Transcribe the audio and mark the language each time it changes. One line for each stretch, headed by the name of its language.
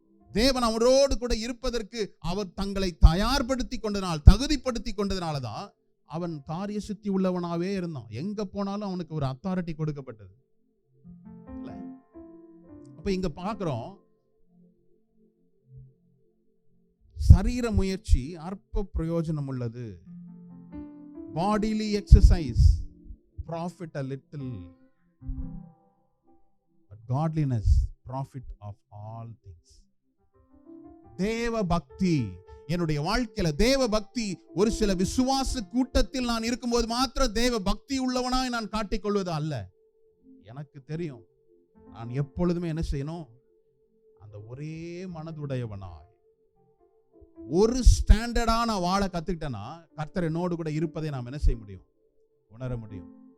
Tamil: தேவன் அவரோடு கூட இருப்பதற்கு அவர் தங்களை தயார்படுத்தி கொண்டதனால், தகுதிப்படுத்தி கொண்டதனால தான் அவன் காரிய சித்தி உள்ளவனாவே இருந்தான். எங்க போனாலும் அவனுக்கு ஒரு அத்தாரிட்டி கொடுக்கப்பட்டது. அப்ப இங்க பார்க்கிறோம், சரீர முயற்சி அற்ப பிரயோஜனம் உள்ளது.
English: Bodily exercise profit a little, but godliness profit of all things.
Tamil: தேவ பக்தி என்னுடைய வாழ்க்கையில, தேவ பக்தி ஒரு சில விசுவாச கூட்டத்தில் நான் இருக்கும்போது மாத்திரம் தேவ பக்தி உள்ளவனாய் நான் காட்டிக்கொள்வது அல்ல. எனக்கு தெரியும் நான் எப்பொழுதுமே என்ன செய்யணும், அந்த ஒரே மனதுடையவனாய் ஒரு ஸ்டாண்டர்டா நான் வாழ கத்துக்கிட்டேன்னா கர்த்தர் என்னோடு கூட இருப்பதை நாம் என்ன செய்ய முடியும், உணர முடியும்.